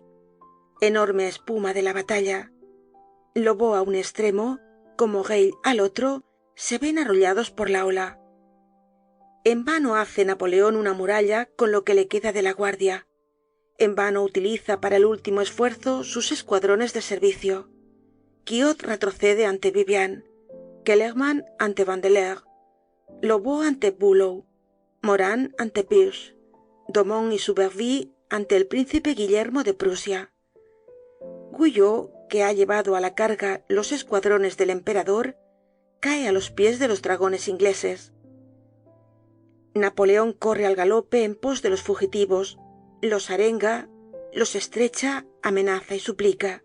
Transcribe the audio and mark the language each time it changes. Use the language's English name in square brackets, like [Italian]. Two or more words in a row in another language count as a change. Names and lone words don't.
[Spanish] Enorme espuma de la batalla. Lobau a un extremo, como Reille al otro, se ven arrollados por la ola. En vano hace Napoleón una muralla con lo que le queda de la guardia. En vano utiliza para el último esfuerzo sus escuadrones de servicio. Quiot retrocede ante Vivian, Kellermann ante Vandeleur, Lobau ante Bülow, Morand ante Pirch, Domon y Subervie ante el príncipe Guillermo de Prusia. Guyot, que ha llevado a la carga los escuadrones del emperador, cae a los pies de los dragones ingleses. Napoleón corre al galope en pos de los fugitivos, los arenga, los estrecha, amenaza y suplica.